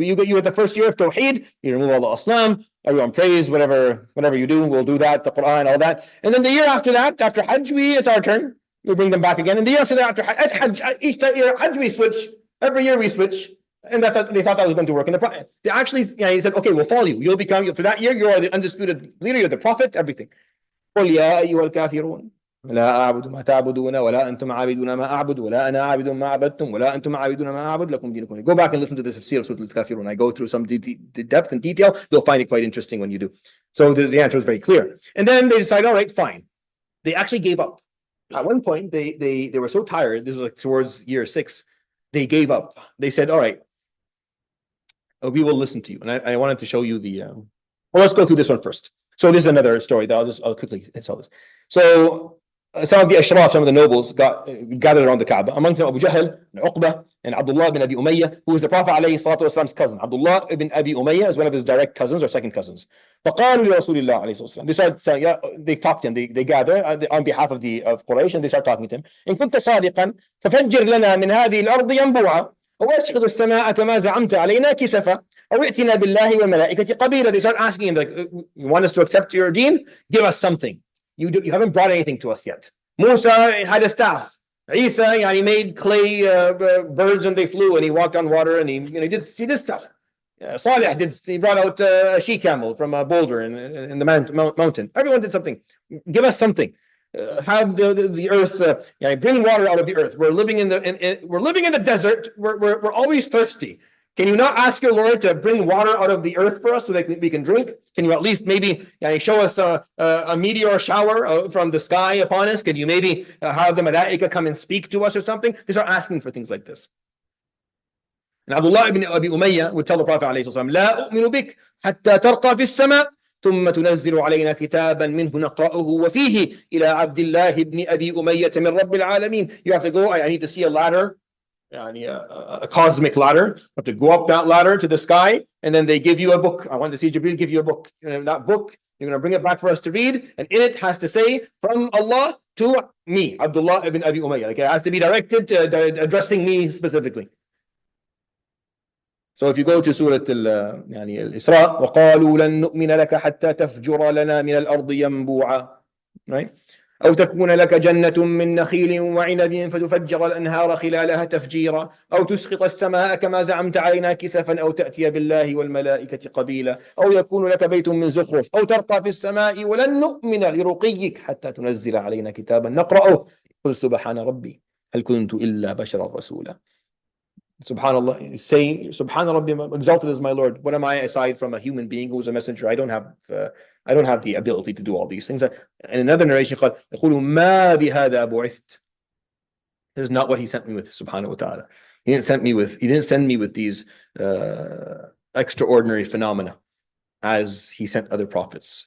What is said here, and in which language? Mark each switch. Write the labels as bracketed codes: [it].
[en] You get the first year of Tawheed. You remove all the Islam. Everyone prays, whatever you do, we'll do that, the Quran, all that. And then the year after that, after Hajj, it's our turn. We bring them back again. And the year after that, after Hajj, each year, Hajj we switch. Every year we switch. And they thought that was going to work. And they actually, he said, okay, we'll follow you. You'll become, for that year, you are the undisputed leader, you're the prophet, everything. [ar] قُلْ يَا أَيُّهَا الْكَافِرُونَ لا أعبد ما تعبدون ولا أنتم عابدون ما أعبد ولا أنا عابد ما عبدتم ولا أنتم عابدون ما أعبد لكم دينكم. [en] Go back and listen to the tafsir of Surah Al-Kafirun. I go through some depth and detail. You'll find it quite interesting when you do. So the answer is very clear. And then they decided, all right, fine. They actually gave up. At one point, they were so tired. This was like towards year 6. They gave up. They said, all right, we will listen to you. And I wanted to show you well, let's go through this one first. So this is another story that I'll quickly tell this. So some of the ashraf, some of the nobles got gathered around the Kaaba. Among them Abu Jahl and Uqba and Abdullah ibn Abi Umayyah, who was the Prophet ﷺ's cousin. Abdullah ibn Abi Umayyah is one of his direct cousins or second cousins. [ar] فقالوا لرسول الله عليه الصلاة والسلام. [en] They started saying, yeah, they talked to him, they gather on behalf of Quraysh, and they start talking to him. [ar] إن كنت صادقا ففجر لنا من هذه الأرض ينبوعا واسقط السماء كما زعمت علينا كسفا أو ائتنا بالله والملائكة قبيلا. [en] They start asking him, like, you want us to accept your deen? Give us something. You haven't brought anything to us yet. Musa had a staff. Isa, he made clay birds and they flew, and he walked on water, and he did see this stuff. Salih he brought out a she camel from a boulder in the mountain. Everyone did something. Give us something. Have the earth, bring water out of the earth. We're living in the desert. We're always thirsty. Can you not ask your Lord to bring water out of the earth for us so that we can drink? Can you at least maybe show us a meteor shower from the sky upon us? Can you maybe have the malaika come and speak to us or something? They start asking for things like this. And Abdullah ibn Abi Umayyah would tell the Prophet [ar] عليه الصلاة والسلام, لا أؤمن بك حتى ترقى في السماء ثم تنزل علينا كتابا منه نقرأه وفيه إلى عبد الله بن أبي أمية من رب العالمين. [en] You have to go, I need to see a ladder. A cosmic ladder. You have to go up that ladder to the sky, and then they give you a book. I want to see Jibreel give you a book. And that book, you're going to bring it back for us to read, and in it has to say, from Allah to me, Abdullah ibn Abi Umayyah. Like, it has to be directed, addressing me specifically. So if you go to Surah Al-Isra, [ar] وَقَالُوا لَن نُؤْمِنَ لَكَ حَتَّى تَفْجُرَ لَنَا مِنَ الْأَرْضِ يَنبُوعًا. [en] Right? [ar] أو تكون لك جنة من نخيل وعنب فتفجر الأنهار خلالها تفجيرا أو تسقط السماء كما زعمت علينا كسفا أو تأتي بالله والملائكة قبيلا أو يكون لك بيت من زخرف أو ترقى في السماء ولن نؤمن لرقيك حتى تنزل علينا كتابا نقرأه قل سبحان ربي هل كنت إلا بشرا رسولا. [en] Subhanallah, saying Subhana Rabbi, exalted is my Lord. What am I aside from a human being who is a messenger? I don't have the ability to do all these things. In another narration, [ar] ما بهذا بعثت. [en] This is not what He sent me with. Subhanahu wa taala. He didn't send me with these extraordinary phenomena as He sent other prophets.